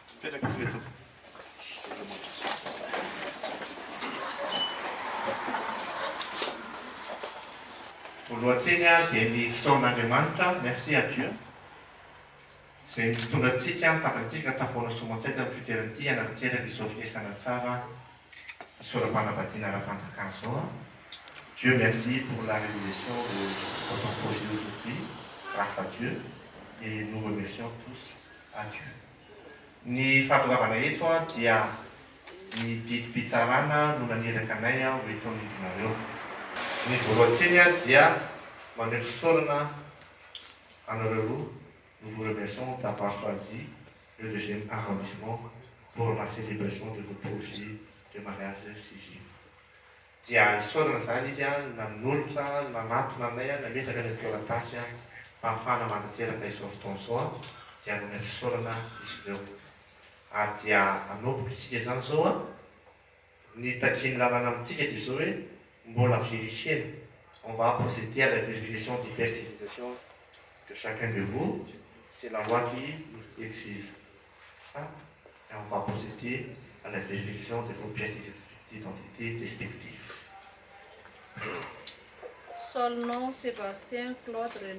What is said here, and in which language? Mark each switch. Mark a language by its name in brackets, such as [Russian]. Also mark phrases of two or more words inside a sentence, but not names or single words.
[Malagasy] Voalohany dia ny fisaoran'Andriamanitra, [French] merci à Dieu. [Malagasy] Izay nitondratsika, nitandratsika tafoana soaman-tsaina amin'ny fitoeran'ity anatinteraka izao finesana tsara soram-panambadiana ara-panjakana zao. [French] Dieu merci pour la réalisation de votre projet aujourd'hui, grâce à Dieu, et nous remercions tous à Dieu. [Malagasy] Ny fahatoravana eto dia ny didim-pitsarana no naneraka anay ho eto anivonareo. Ny voalohany dia maneho fisaorana anareo roa. [French] Nous vous remercions d'avoir choisi le 2e arrondissement pour la célébration de vos projets de mariage civil. [Malagasy] Dia isaorana zany izy nanolotra, nanatona anay, nametraka ny toeratasy ahafahana mantanteraka izao fotoana izao dia nome fisaorana izy ireo. Ary dia hanomboka isika izany zao ny takiany lalàna amintsika dia zao hoe mbola vérifier. [French] On va procéder à la vérification des pertinences de chacun de vous. C'est la loi qui exige ça. Et on va procéder à la vérification de vos pièces d'identité respectives. Seul nom Sébastien Claude René.